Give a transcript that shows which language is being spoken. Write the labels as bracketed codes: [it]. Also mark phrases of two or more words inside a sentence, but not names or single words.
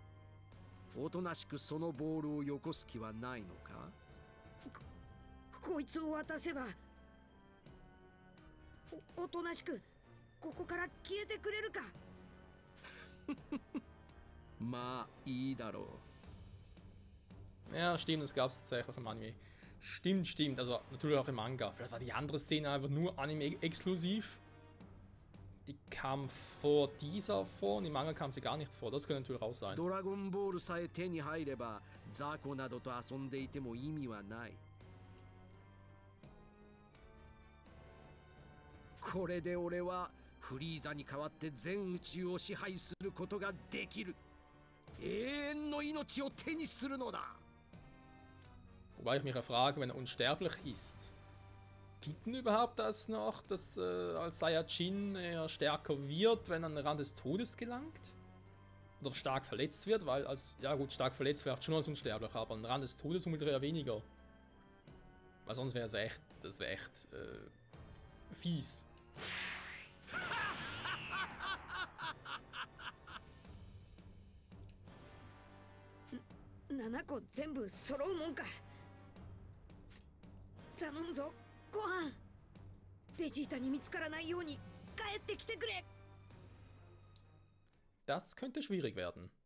[ja] おとなしくそのボールをよこす気はないのか？こいつを渡せばおとなしくここから消えてくれるか。まあいいだろう。 [de] Ja, stimmt, das gab's tatsächlich im Anime. Stimmt. Also natürlich auch im Manga. Vielleicht war die andere Szene einfach nur Anime-exklusiv. Die kam vor dieser vor und im Manga kam sie gar nicht vor. Das könnte natürlich auch sein. [ja] ドラゴンボールさえ手に入ればザコなどと遊んでいても意味はない。これで俺はフリーザに代わって全宇宙を支配することができる。永遠の命を手にするのだ。 [de] Wobei ich mich ja frage, wenn er unsterblich ist, gibt denn überhaupt das noch, dass als Saiyajin er stärker wird, wenn er an den Rand des Todes gelangt? Oder stark verletzt wird, weil ja gut, stark verletzt vielleicht schon als unsterblich, aber an den Rand des Todes unmittelbar eher weniger. Weil sonst wäre es echt, das wäre echt fies. [ja] 7 個全部揃うもんか。頼むぞご飯。ベジータに見つからないように帰ってきてくれ。 [de] Das könnte schwierig werden.